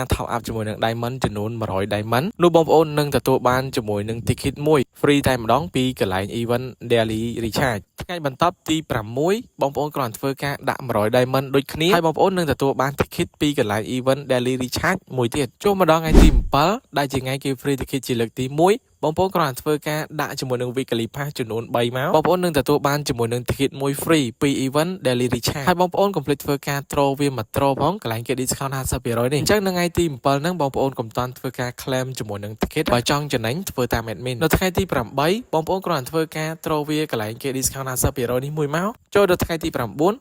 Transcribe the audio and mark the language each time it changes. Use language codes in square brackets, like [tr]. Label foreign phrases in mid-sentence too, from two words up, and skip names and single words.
[en] top up [km] ជាមួយនឹង Diamond ចំនួន100 Diamond នោះបងប្អូននឹងទទួលបានជាមួយនឹង ticket មួយ free តែម្ដងពីកន្លែង event Daily Recharge ថ្ងៃបន្ទាប់ទី6បងប្អូនគ្រាន់ធ្វើការដាក់ 100 Diamond ដូចគ្នាហើយបងប្អូននឹងទទួលបាន ticket ពីកន្លែង event Daily Recharge មួយទៀតចូលមកដល់ថ្ងៃទី7ដែលជាថ្ងៃគេ free ticket ជាលើ កទី1បងប្អូនគ្រាន់តែធ្វើការដាក់ជាមួយនឹង [en] weekly pass [km] ចំនួន3មកបងប្អូននឹងទទួលបានជាមួយនឹង ticket មួយ free ពី event Daily Recharge ហើយបងប្អូនកុំភ្លេចធ្វើការ draw វាមក draw ផងកន្លែងគេ discount 50% នេះអញ្ចឹងនៅថ្ងៃទី7ហ្នឹងបងប្អូនកុំតាន់ធ្វើការ claim ជាមួយនឹង ticket បើចង់ចំណេញធ្វើតាម admin នៅថ្ងៃទី8បងប្អូនគ្រាន់តែធ្វើការ draw វាកន្លែងគេ discount 50% នេះមួយមកចូលដល់ថ្ងៃទី9បង